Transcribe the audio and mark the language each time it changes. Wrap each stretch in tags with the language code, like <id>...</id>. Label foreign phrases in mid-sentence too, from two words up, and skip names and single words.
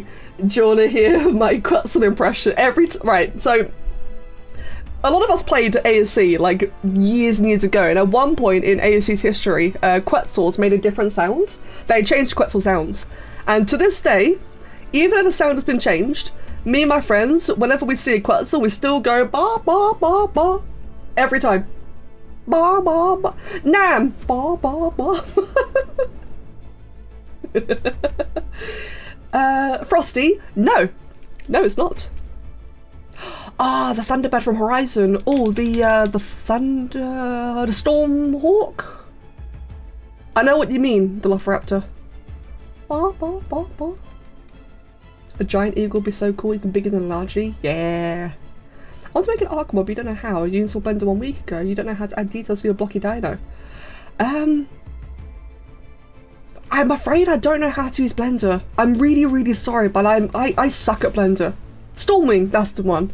<en>Jonah here, my Quetzal impression right, so a lot of us played ASC like years and years ago, and at one point in ASC's history, Quetzals made a different sound. They changed Quetzal sounds, and to this day, even if the sound has been changed, me and my friends, whenever we see a Quetzal, we still go ba ba ba ba every time. Ba ba ba. Nam ba ba ba. Frosty, no, it's not. Ah, the Thunderbird from Horizon. Oh, the Stormhawk. I know what you mean, the Velociraptor. Ba ba ba ba. A giant eagle would be so cool, even bigger than a largie. Yeah. I want to make an ARK mob, you don't know how. You installed Blender 1 week ago. You don't know how to add details to your blocky dino. I'm afraid I don't know how to use Blender. I'm really, really sorry, but I suck at Blender. Stormwing, that's the one.</en>